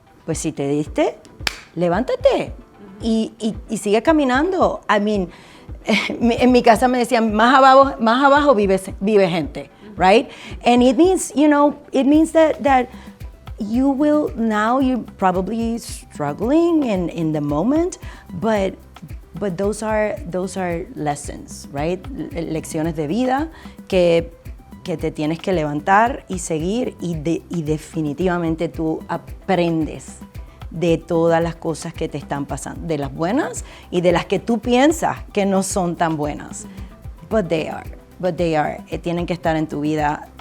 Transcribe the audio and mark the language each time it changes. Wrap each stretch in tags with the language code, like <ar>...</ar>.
<es>Pues si te diste, levántate y sigue caminando.</es> <en>I mean,</en> <es>en mi casa me decían, más abajo vive gente, right?</es> <en>And it means, that you will, now you're probably struggling in the moment, but those are lessons, right?</en> <es>Lecciones de vida que te tienes que levantar y seguir y definitivamente tú aprendes de todas las cosas que te están pasando, de las buenas y de las que tú piensas que no son tan buenas.</es> <en>But they are.</en> <es>Tienen que estar en tu vida.</es>